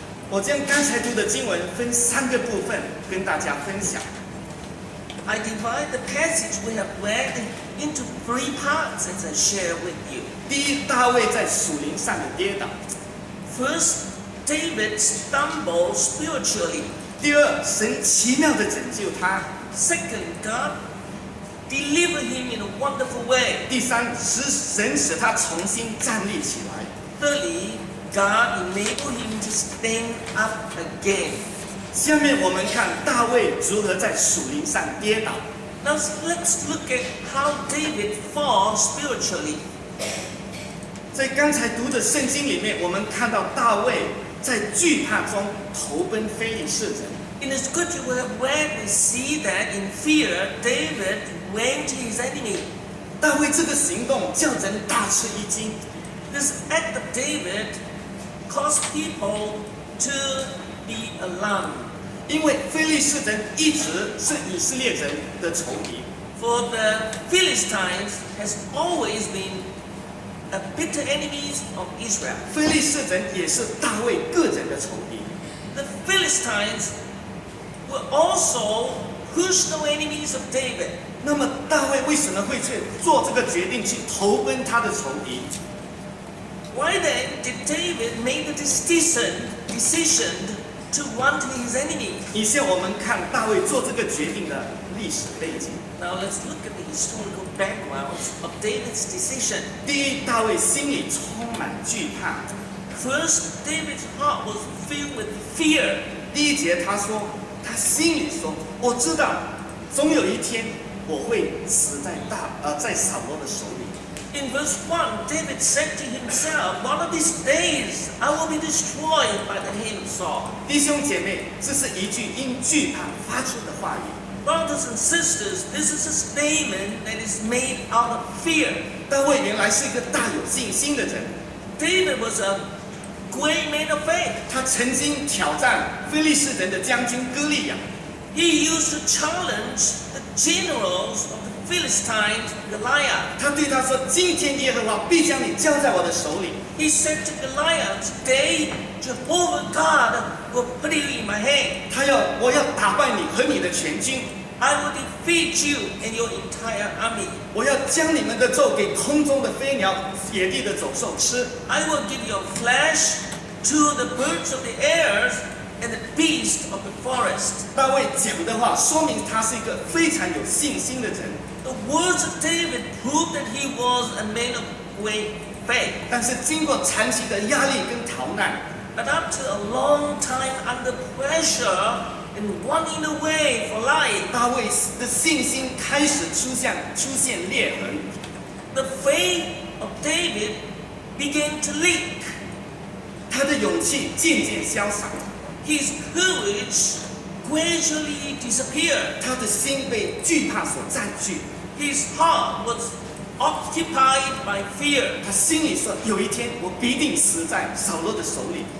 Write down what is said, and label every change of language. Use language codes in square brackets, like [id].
[zh] 我将刚才读的经文分3个部分跟大家分享。 [en] I divide the passage we have read into 3 parts as I share with you. [zh] 第一，大卫在属灵上的跌倒； [en] First, David stumbled spiritually. [zh] 第二，神奇妙的拯救他； [en] Second, God delivered him in a wonderful way. [zh] 第三，神使他重新站立起来。 [en] Thirdly, God enabled him to stand up again. [zh] 下面我们看大卫如何在属灵上跌倒。 [en] Now let's look at how David falls spiritually. [zh] 在刚才读的圣经里面，我们看到大卫在惧怕中投奔非利士人。 [en] In the scripture we have read, we see that in fear, David ran to his enemy. [zh] 大卫这个行动叫人大吃一惊。 [en] This act of David caused people to be a lamb. [zh] 因为非利士人一直是以色列人的仇敌。 [en] For the Philistines has always been a bitter enemies of Israel. [zh] 非利士人也是大卫个人的仇敌。 [en] The Philistines were also personal enemies of David. [zh] 那么大卫为什么会去做这个决定，去投奔他的仇敌？ [en] Why then did David make the decision to run to his enemy? [zh] 以下我们看大卫做这个决定的历史背景。 [en] Now let's look at the historical backgrounds of David's decision. [zh] 第一，大卫心里充满惧怕。 [en] First, David's heart was filled with fear. [zh] 第一节他说，他心里说，我知道总有一天我会死在在扫罗的手里。 [en] In verse 1, David said to himself, one of these days I will be destroyed by the hand of Saul. [zh] 弟兄姐妹，这是一句因惧怕发出的话语。 [en] Brothers and sisters, this is a statement that is made out of fear. [zh] 大卫原来是一个大有信心的人， [en] David was a great man of faith. [zh] 他曾经挑战非利士人的将军歌利亚。 [en] He used to challenge the generals of the Philistines, Goliath. [zh] 他对他说：“今天耶和华必将你交在我的手里。 [en] He said to Goliath, today Jehovah God will put you in my hand. [zh] 我要打败你和你的全军， [en] I will defeat you and your entire army. [zh] 我要将你们的肉给空中的飞鸟、野地的走兽吃。 [en] I will give your flesh to the birds of the air and the beasts of the forest. ” [zh] 大卫讲的话说明他是一个非常有信心的人， [en] The words of David prove that he was a man of great faith. [zh] 但是经过长期的压力跟逃难， [en] But after a long time under pressure and running away for life, [zh] 大卫的信心开始出现裂痕， [en] the faith of David began to leak. [zh] 他的勇气渐渐消散， [en] His courage gradually disappeared. [zh] 他的心被惧怕所占据。 [en] His heart was occupied by fear. [zh] 他心里说：“有一天我必定死在扫罗的手里。